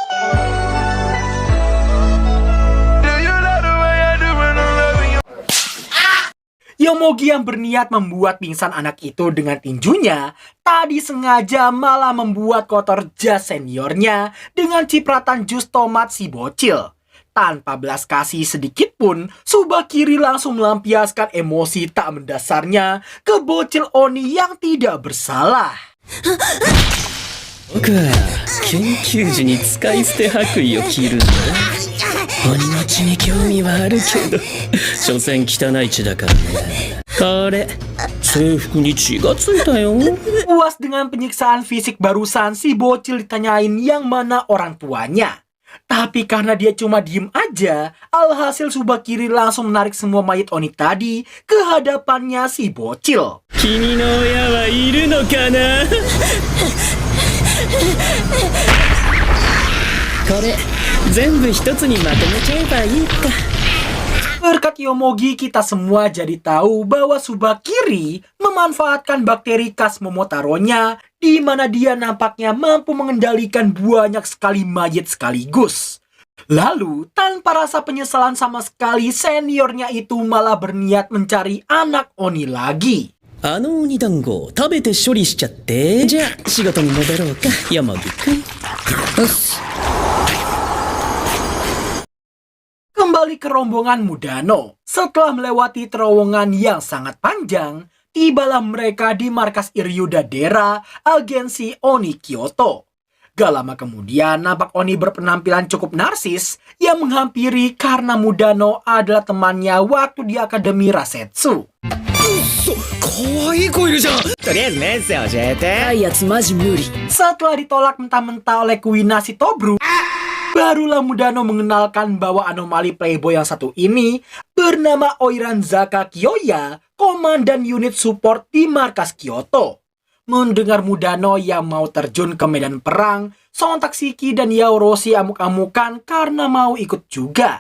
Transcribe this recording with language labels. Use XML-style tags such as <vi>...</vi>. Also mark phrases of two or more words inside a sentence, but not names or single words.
<id>Yomogi yang berniat membuat pingsan anak itu dengan tinjunya, tadi sengaja malah membuat kotor jas seniornya dengan cipratan jus tomat si bocil. Tanpa belas kasih sedikit pun, Tsubakiri langsung melampiaskan emosi tak mendasarnya ke bocil Oni yang tidak bersalah.</id> <ja>僕は研究時に使い捨て白衣を着るんだ。鬼の血に興味はあるけど、所詮汚い血だからね。これ制服に血がついたよ。</ja> <id>Puas dengan penyiksaan fisik barusan, si bocil ditanyain yang mana orang tuanya. Tapi karena dia cuma diem aja, alhasil Tsubakiri langsung menarik semua mayat Oni tadi ke hadapannya si bocil.</id> <ja>君の親はいるのかな。これ全部一つにまとめちゃえばいいか。</ja> <id>Berkat Yomogi, kita semua jadi tahu bahwa Tsubakiri memanfaatkan bakteri khas Momotaronya, di mana dia nampaknya mampu mengendalikan banyak sekali mayat sekaligus. Lalu, tanpa rasa penyesalan sama sekali, seniornya itu malah berniat mencari anak Oni lagi.</id> <ja>あの鬼団子を食べて処理しちゃって。じゃあ仕事に戻ろうか、山木くん。よし。</ja> <id>Kembali ke rombongan Mudano. Setelah melewati terowongan yang sangat panjang, tibalah mereka di markas Iryuda Dera, agensi Oni Kyoto. Gak lama kemudian, nampak Oni berpenampilan cukup narsis yang menghampiri karena Mudano adalah temannya waktu di Akademi Rasetsu.</id> <ja>可愛い子いるじゃん。とりあえずメッセ教えて。いやつマジ無理。</ja> <id>Setelah ditolak mentah-mentah oleh Kuina si Tobru, barulah Mudano mengenalkan bahwa anomali playboy yang satu ini bernama Oiranzaka Kyoya, komandan unit support di markas Kyoto. Mendengar Mudano yang mau terjun ke medan perang, sontak Shiki dan Yaoroshi amuk-amukan karena mau ikut juga.</id>